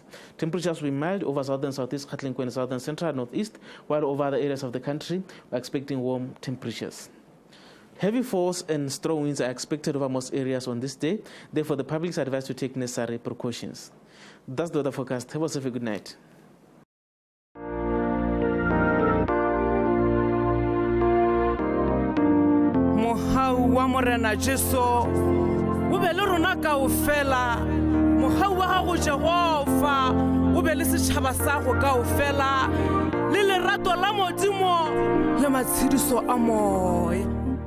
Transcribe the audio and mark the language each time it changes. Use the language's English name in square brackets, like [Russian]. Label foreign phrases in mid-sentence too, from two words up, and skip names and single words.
[English] Temperatures will be mild over southern, southeast, Gauteng, southern, central, northeast, while over other areas of the country, we're expecting warm temperatures. Heavy falls and strong winds are expected over most areas on this day. Therefore, the public is advised to take necessary precautions. That's the weather forecast. Have yourself a good night. [Southern Sotho] Mohau wa morena Jesu o be le rona kaofela [Northern Sotho] mohau wa gago Jehova o be le setšhaba sa go kaofela [Southern Sotho] le lerato la modimo le matshediso a moya.